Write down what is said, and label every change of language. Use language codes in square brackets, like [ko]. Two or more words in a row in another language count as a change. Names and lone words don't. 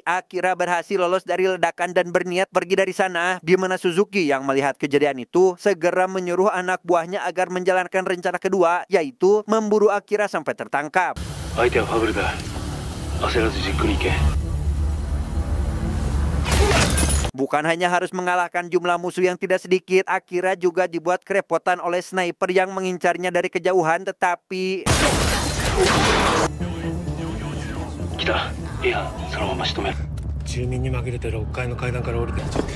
[id] Akira berhasil lolos dari ledakan dan berniat pergi dari sana, di mana Suzuki yang melihat kejadian itu segera menyuruh anak buahnya agar menjalankan rencana kedua, yaitu memburu Akira sampai tertangkap. Bukan hanya harus mengalahkan jumlah musuh yang tidak sedikit, Akira juga dibuat kerepotan oleh sniper yang mengincarnya dari kejauhan, tetapi [ja] いや、そのまま仕留める。住民に紛れて6階の階段から降りてきちゃって。